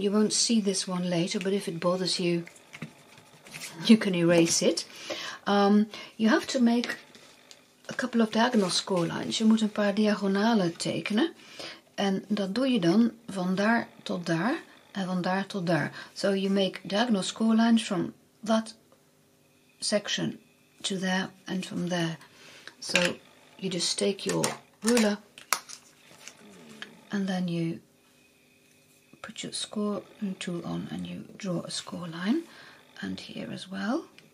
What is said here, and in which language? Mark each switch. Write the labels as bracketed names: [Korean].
[English] You won't see this one later, but if it bothers you, you can erase it. You have to make a couple of diagonal score lines. [Dutch] Je moet een paar diagonalen tekenen. En dat doe je dan van daar tot daar en van daar tot daar. [English] So you make diagonal score lines from that section to there and from there. So you just take your ruler and then you put your score tool on and you draw a score line, and here as well.